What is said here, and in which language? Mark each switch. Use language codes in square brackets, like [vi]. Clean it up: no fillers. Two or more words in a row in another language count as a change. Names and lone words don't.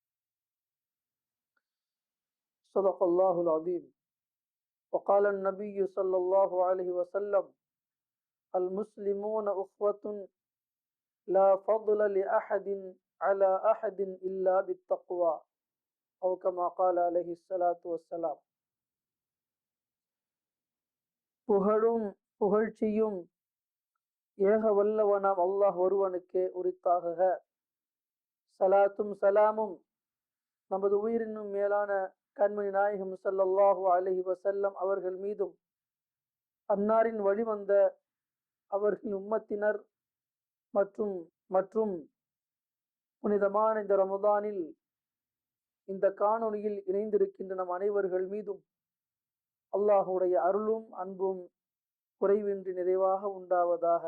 [ar] صدق الله العظيم. وقال النبي صلى الله عليه وسلم: المسلمون أخوة لا فضل لأحد على أحد إلا بالتقوى، أو كما قال عليه الصلاة والسلام. [ta] புகழும் புகழ்ச்சியும் ஏக வல்லவனாம் அல்லாஹ் ஒருவனுக்கே உரித்தாக. சலாத்தும் சலாமும் நமது உயிரினும் மேலான கண்மணி நாயகம் [ar] صلى الله عليه وسلم [ta] அவர்கள் மீதும், அன்னாரின் வழிவந்த அவர்களின் உம்மத்தினர் மற்றும் மற்றும் புனிதமான இந்த ரமதானில் இந்த காணொளியில் இணைந்திருக்கின்ற நம் அனைவர்கள் மீதும் அல்லாஹுடைய அருளும் அன்பும் குறைவின்றி நிறைவாக உண்டாவதாக.